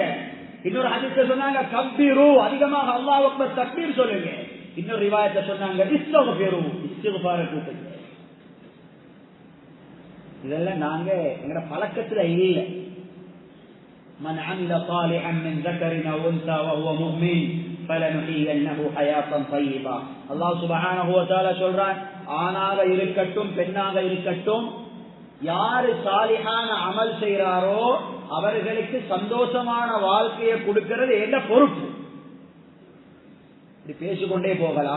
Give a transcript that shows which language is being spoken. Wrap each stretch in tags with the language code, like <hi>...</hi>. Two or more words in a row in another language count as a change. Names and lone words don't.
<ta>இன்னொரு ஹதீஸ்ல சொன்னாங்க கப்பீரு, அதிகமாக</ta> <ar>الله أكبر</ar> <ta>தக்பீர் சொல்லுங்க. இன்னொரு ரிவாயத்துல சொன்னாங்க இஸ்தக்ஃபிரு, இஸ்திக்ஃபார கூட்டுங்க. இதெல்லாம் நாங்க எங்கட பழக்கத்துல இல்ல.</ta> <ar>من عمل صالحا من ذكرٍ أو أنثى وهو مؤمن فلنحيينه حياة طيبة. الله سبحانه وتعالى</ar> <ta>சொல்றான், ஆணாக இருக்கட்டும் பெண்ணாக இருக்கட்டும், யாரு சாலிஹான அமல் செய்யறாரோ அவர்களுக்கு சந்தோஷமான வாழ்க்கையை கொடுக்கிறது என்ன பொறுப்பு. இப்படி பேசிக்கொண்டே போகலாம்.</ta>